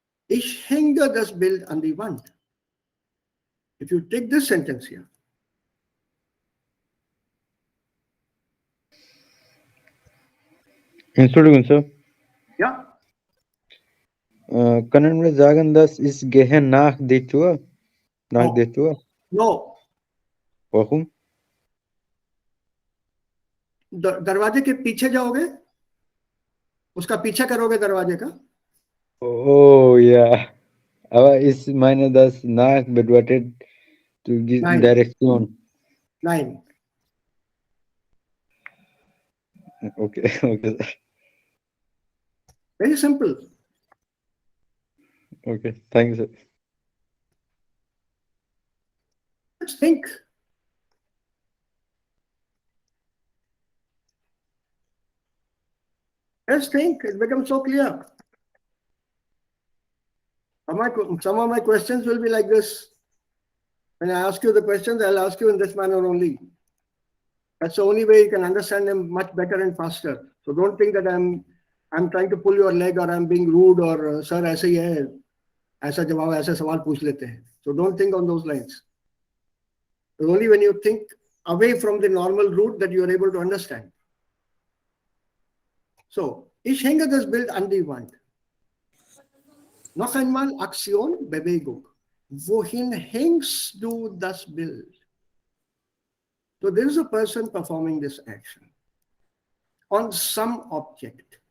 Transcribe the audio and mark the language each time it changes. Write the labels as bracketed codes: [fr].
[de] Ich hänge das Bild an die Wand. [en] If you take this sentence here, [de] Entschuldigung, Sir. [en] yeah, [hi] Kannada में [de] sagen, das ist gehen nach der Tür. Nach [en] No. [de] der Tür. [en] no, [de] Warum? [hi] दरवाजे के पीछे जाओगे, उसका पीछा करोगे दरवाजे का. [de] Oh ja. Aber ich meine, das nach bedeutet die Nein. Direktion. Nein. [en] Okay, okay, sir. Very simple. Okay, thank you, sir. Let's think. Let's think. It becomes so clear. Some of my questions will be like this. When I ask you the questions, I'll ask you in this manner only. That's the only way you can understand them much better and faster. So don't think that I'm trying to pull your leg or I'm being rude or sir, [hi] aise hi hai. ऐसा जवाब ऐसे सवाल पूछ लेते हैं. [en] So don't think on those lines. It's only when you think away from the normal route that you are able to understand. [de] So, ich hänge das Bild an die Wand. Noch einmal Aktion, Bewegung. Wohin hängst du das Bild? [en] So there is a person performing this action on some object.